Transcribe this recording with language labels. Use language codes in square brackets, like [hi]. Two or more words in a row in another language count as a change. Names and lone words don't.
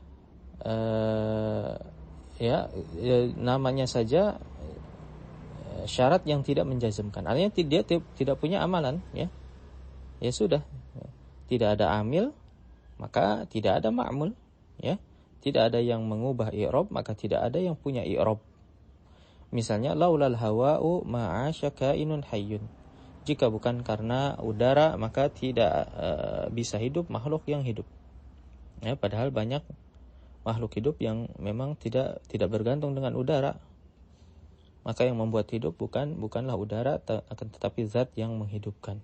[id] Namanya saja syarat yang tidak menjazmkan. Artinya dia tidak punya amalan, ya. Ya sudah. Tidak ada amil, maka tidak ada ma'mul, ya. Tidak ada yang mengubah i'rab, maka tidak ada yang punya i'rab. [ar] Misalnya لولا الهواء ما عاش كائن حي. [id] Jika bukan karena udara, maka tidak bisa hidup makhluk yang hidup. Ya, padahal banyak makhluk hidup yang memang tidak bergantung dengan udara. Maka yang membuat hidup bukanlah udara, akan tetapi zat yang menghidupkan.